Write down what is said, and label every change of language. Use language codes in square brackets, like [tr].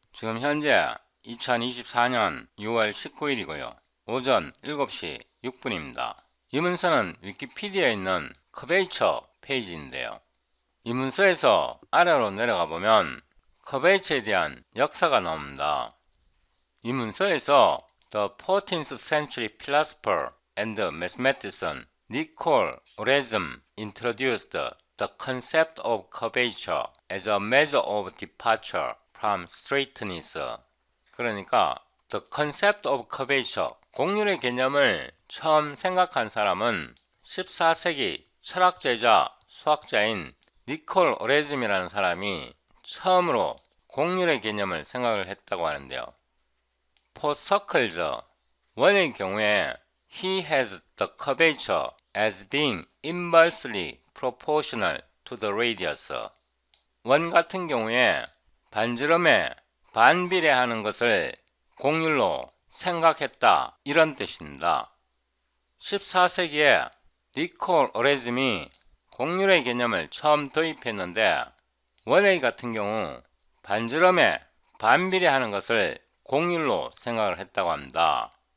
[ko] 지금 현재 2024년 6월 19일이고요. 오전 7시 6분입니다. 이 문서는 위키피디아에 있는 커베이처 페이지인데요. 이 문서에서 아래로 내려가 보면 커베이처에 대한 역사가 나옵니다. 이 문서에서 [en] The 14th century philosopher and mathematician Nicole Oresme introduced the concept of curvature as a measure of departure from straightness. [ko] 그러니까 [en] the concept of curvature, [ko] 곡률의 개념을 처음 생각한 사람은 14세기 철학자이자 수학자인 니콜 오레즘이라는 사람이 처음으로 곡률의 개념을 생각을 했다고 하는데요. [en] For circles, [ko] 원의 경우에 [en] he has the curvature as being inversely proportional to the radius. [ko] 원 같은 경우에 반지름에 반비례하는 것을 곡률로 생각했다, 이런 뜻입니다. 14세기에 니콜 오레즘이 곡률의 개념을 처음 도입했는데 원의 같은 경우 반지름에 반비례하는 것을 곡률로 생각을 했다고 합니다.